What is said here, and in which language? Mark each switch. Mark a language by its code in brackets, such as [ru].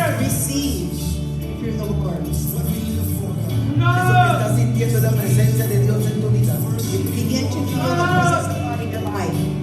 [en] Receive through the Lord. [es] Eso que estás sintiendo es la presencia de Dios en tu vida. [en] Begin to feel the presence of God in your life.